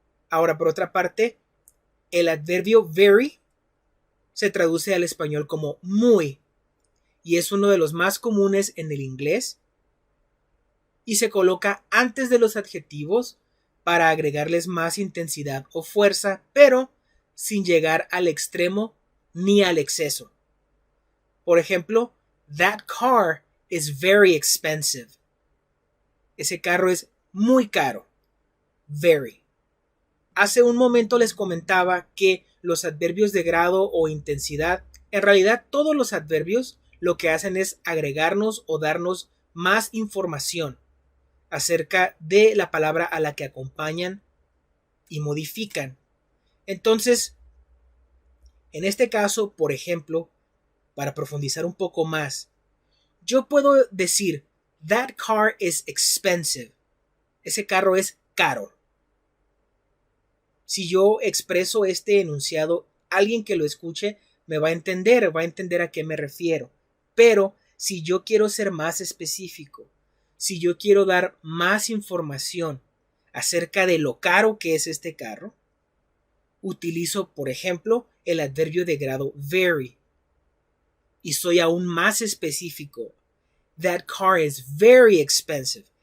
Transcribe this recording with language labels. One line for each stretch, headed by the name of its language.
Spanish: Ahora, por otra parte, el adverbio very se traduce al español como muy y es uno de los más comunes en el inglés y se coloca antes de los adjetivos para agregarles más intensidad o fuerza, pero sin llegar al extremo ni al exceso. Por ejemplo,
English: that car is very expensive.
Spanish: Ese carro es muy caro. Very. Hace un momento les comentaba que los adverbios de grado o intensidad, en realidad todos los adverbios lo que hacen es agregarnos o darnos más información acerca de la palabra a la que acompañan y modifican. Entonces, en este caso, por ejemplo, para profundizar un poco más, yo puedo decir,
English: that car is expensive.
Spanish: Ese carro es caro. Si yo expreso este enunciado alguien que lo escuche me va a entender a qué me refiero. Pero si yo quiero ser más específico, si yo quiero dar más información acerca de lo caro que es este carro, utilizo, por ejemplo, el adverbio de grado very. Y soy aún más específico.
English: That car is very expensive.